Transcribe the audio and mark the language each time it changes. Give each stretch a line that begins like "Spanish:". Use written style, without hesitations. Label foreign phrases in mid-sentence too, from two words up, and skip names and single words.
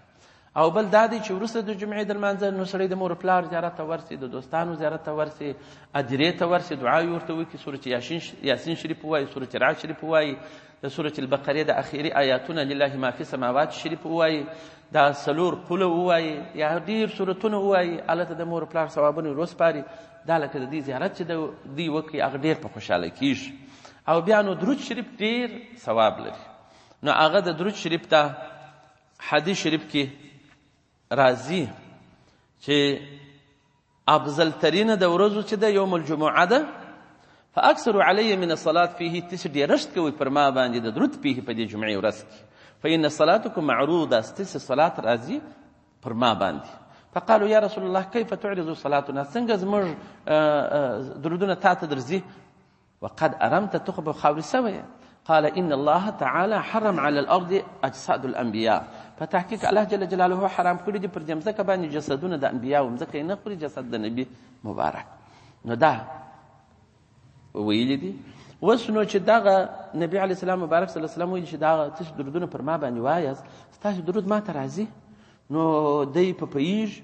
Pashto: او بل دا دی چې وروسته د جمعې د لمانځه نو سړی د مور پلار زیارت ته ورسي، د دوستانو زیارت ته ورسي، ادیرې ته ورسي، دعاوې ورته وکړي، سورة یاسین شریف ووایي، سورة رعد شریف ووایي، د سورة البقرې د اخري آیاتونه
Arabic: لله ما فی السماوات
Pashto: شریف ووایي، دا 4 قله ووایي، یا ډېر سورتونه ووایي، هلته د مور پلار ثوابونه وسپاري، دا لکه د دې زیارت چې دوی وکړي هغه ډېر په خوشحاله کېږي. او بیا نو درود شریف ډېر ثواب لري، نو هغه د درود شریف ته حدیث شریف کې راځي چې افضل ترینه د ورځو چې ده
Arabic: یوم الجمعه
Pashto: ده،
Arabic: فاکثروا علی من الصلاة فيه،
Pashto: تاسو ډېرشت کوئ پر ما باندې د درود فيه په دې جمعې ورځ کې،
Arabic: فإن صلاتكم معروضه،
Pashto: ستاسو صلات راځي پر ما باندې.
Arabic: فقالوا یا رسول الله کیف تعرض صلاتنا،
Pashto: څنګه زموږ درودونه تا ته درځي،
Arabic: وقد ارمت تخبه
Pashto: خاورې سویه.
Arabic: قال ان الله تعالى حرم على الارض اجساد الانبياء،
Pashto: په تحقیق
Arabic: الله جل جلاله
Pashto: حرام کړي دي پر دې مځکه باندې جسدونه د انبیاو، مځکه یې نه خوري جسد د نبي مبارک. نو دا ویلي دي اوس نو چې دغه نبي
Arabic: علیه السلام
Pashto: مبارک
Arabic: صلی الله علیه وسلم
Pashto: ویل چې دغه تاسو درودونه پر ما باندې وایاست ستاسو درود ما ته راځي نو دی په پوهېږي